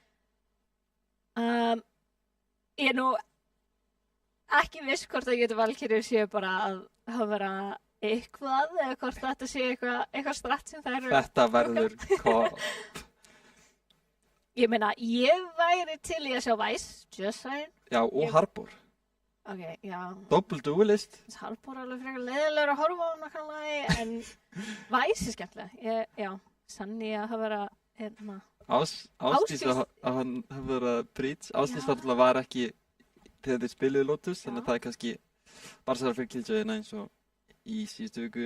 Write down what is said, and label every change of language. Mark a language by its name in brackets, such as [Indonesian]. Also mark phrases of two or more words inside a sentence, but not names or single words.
[Icelandic] Ég er nú ekki viss hvort að Jötum Valkyrjur séu bara að hafa eitthvað eða hvort þetta sé eitthvað stratt sem það eru. Þetta verður kop. Ég meina, ég væri til í að sjá Vice, [English] just saying. [Icelandic] Já, og Harbor. Ok, já. [English] Double duelist. [Icelandic] Harbor er alveg frekar leiðilegur að horfa á nákvæmlega, en Vice er skemmtilega. Já, Sunny að hafa verið hérna. Ásdís að hann hafa verið að Breach. Ásdís náttúrulega var ekki þegar þeir spiluðu Lotus, þannig að það er kannski bara særa fyrir Killjoyina eins og í síðustu viku.